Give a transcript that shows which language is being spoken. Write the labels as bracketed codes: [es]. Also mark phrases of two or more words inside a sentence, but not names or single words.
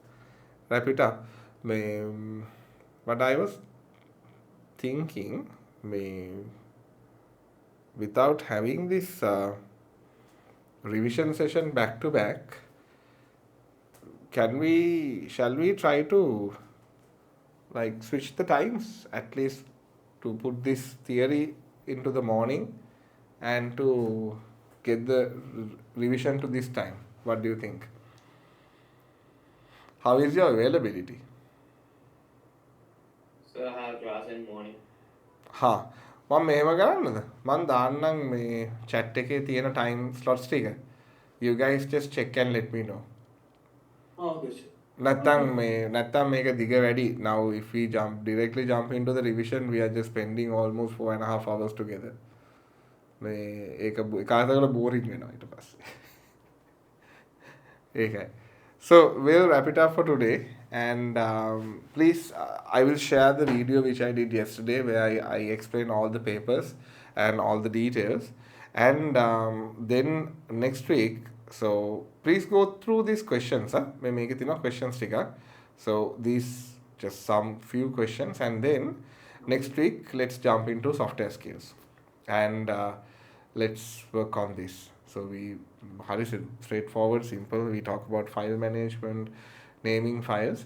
[en] But I was thinking, without having this revision session back to back, shall we try to like switch the times, at least to put this theory into the morning and to get the revision to this time? What do you think? How is your availability? So I have class in morning. [si] මම මෙහෙම කරන්නද? මම දාන්නම් මේ chat එකේ තියෙන [en] time slots [si] ටික. [en] You guys just check and let me know. Okay, sure. [si] නැත්තම් මේක දිග වැඩි. [en] Now if we directly jump into the revision, we are just spending almost 4.5 hours together. [si] ඒක කාටකට බෝරින් වෙනවා ඊට පස්සේ. ඒකයි. [en] So we'll wrap it up for today, and please, I will share the video which I did yesterday where I explain all the papers and all the details, and then next week, so please go through these questions. [si] මේ මේකේ තියෙනවා questions ටික. [en] So these just some few questions, and then next week let's jump into software skills, and let's work on this. So we, how is it, straightforward, simple. We talk about file management, naming files.